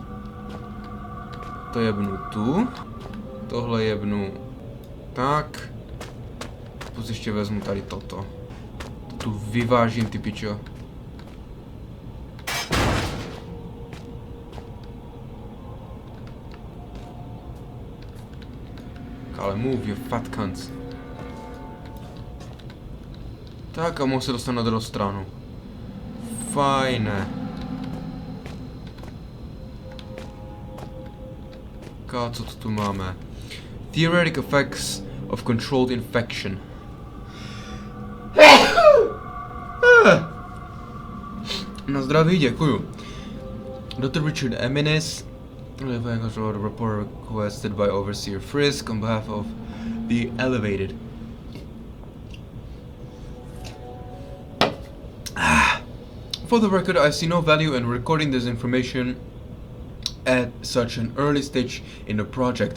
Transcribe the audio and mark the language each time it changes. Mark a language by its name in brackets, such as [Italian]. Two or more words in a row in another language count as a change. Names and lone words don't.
[Czech] To jebnu tu. Tohle jebnu tak. Plus ještě vezmu tady toto. To tu vyvážím, ty pičo. Ale [English] move, you fat cunts. [Czech] Tak a mohu se dostat na druhou stranu. Fajné. Co to tu máme? [English] Theoretic effects of controlled infection. [Czech] Na zdraví, děkuju. [English] Dr. Richard Eminis, report requested by Overseer Frisk on behalf of the Elevated. For the record, I see no value in recording this information at such an early stage in the project.